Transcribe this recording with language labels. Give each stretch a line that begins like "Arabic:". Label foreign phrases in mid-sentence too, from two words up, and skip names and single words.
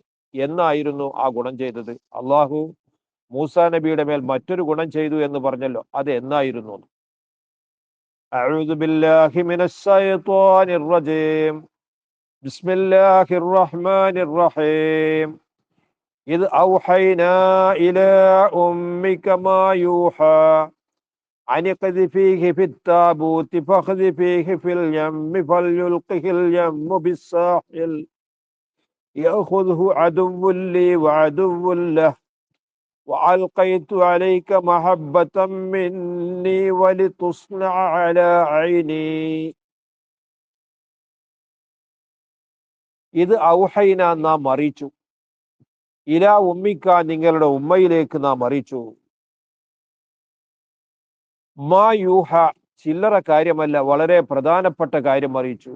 Malayalam: എന്നായിരുന്നു ആ ഗുണം ചെയ്തത്? അള്ളാഹു മൂസാ നബിയുടെ മേൽ മറ്റൊരു ഗുണം ചെയ്തു എന്ന് പറഞ്ഞല്ലോ, അത് എന്നായിരുന്നു?
Arabic: أعوذ بالله من الشيطان الرجيم. بسم الله الرحمن الرحيم. إذ أوحينا إلى أمك ما يوحى أن اقذفيه في التابوت فاقذفيه في اليم فليلقه اليم بالساحل يأخذه عدو لي وعدو له وألقيت عليك محبة مني ولتصنع على عيني.
Malayalam: ഇത് ഔഹൈന നാം അറിയിച്ചു,
Arabic: إلى أمك
Malayalam: നിങ്ങളുടെ ഉമ്മയിലേക്ക് നാം അറിയിച്ചു.
Arabic: ما يوحى
Malayalam: ചില്ലറ കാര്യമല്ല, വളരെ പ്രധാനപ്പെട്ട കാര്യം അറിയിച്ചു.